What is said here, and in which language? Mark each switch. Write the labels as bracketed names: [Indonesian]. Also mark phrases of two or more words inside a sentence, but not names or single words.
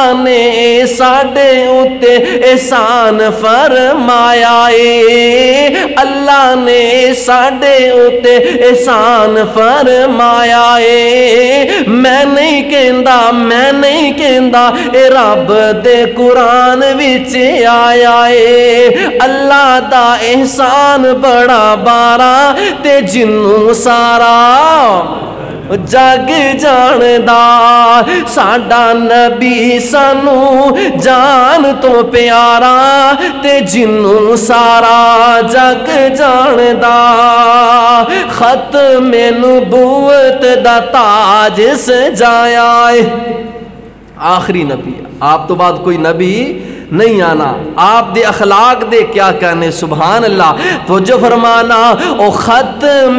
[Punjabi] نے ساڈے اُتے احسان فرمایا اے اللہ نے ساڈے اُتے احسان فرمایا اے میں نہیں کہندا اے رب دے قرآن وچ آیا اے اللہ دا احسان بڑا بارا تے جنوں سارا جگ جاندا ساڈا نبی سانو جان تو پیارا تے جنوں سارا جگ جاندا ختم نبوت دا تاج سجایا اے آخری نبی آپ تو بعد کوئی نبی نہیں آنا آپ دے اخلاق دے کیا کہنے [Arabic] سبحان اللہ [Punjabi] تو جو فرمانا او ختم